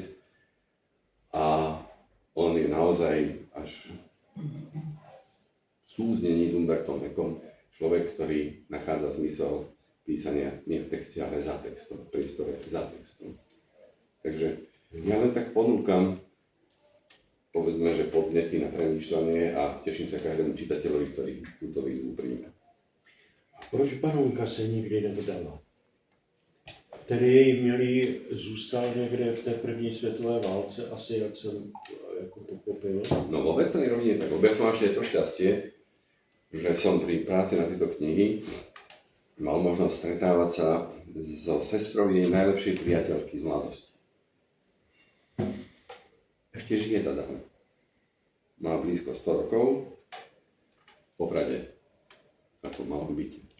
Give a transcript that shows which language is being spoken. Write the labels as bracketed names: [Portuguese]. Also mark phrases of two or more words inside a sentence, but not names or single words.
[Slovak] A on je naozaj až v súznení s Umbertom Ecom človek, ktorý nachádza zmysel písania nie v texte, ale za textom, v priestore za textom. Takže ja len tak ponúkam, povedzme, že podnety na premýšľanie a teším sa každému čitateľovi, ktorý túto výzvu príjme. [Czech] A proč baronka se nikdy nevdala? Tedy její milý zůstal někde v té první světové válce, asi jak jsem jako pochopil. [Slovak] No vo vecnej rovine tak, lebo ja som ešte to šťastie, že som pri práci na tieto knihy mal možnosť stretávať sa so sestrou jej najlepšej priateľky z mladosti. Ešte žije tá dáma. Má blízko 100 rokov, v Poprade, ako malo byť.